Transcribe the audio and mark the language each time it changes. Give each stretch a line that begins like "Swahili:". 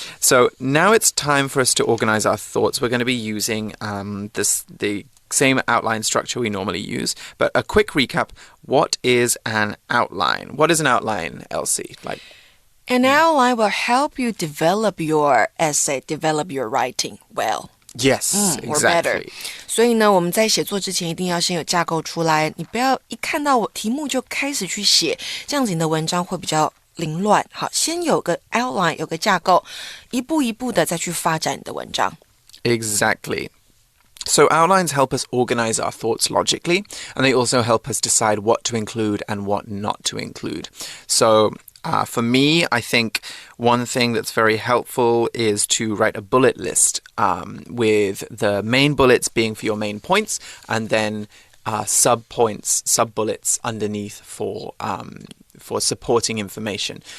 English: So now it's time for us to organize our thoughts. We're going to be using the same outline structure we normally use, but a quick recap, what is an outline? What is an outline, Elsie? An outline will help you develop your essay, develop your writing well.Yes, exactly. Or better.
Chinese: 所以呢，我们在写作之前一定要先有架构出来，你不要一看到我题目就开始去写，这样子你的文章会比较凌乱。好，先有个 outline， 有个架构，一步一步的再去发展你的文章。
English: Exactly. So outlines help us organize our thoughts logically, and they also help us decide what to include and what not to include. So,for me, I think one thing that's very helpful is to write a bullet list with the main bullets being for your main points and then sub-points, sub-bullets underneath for supporting information.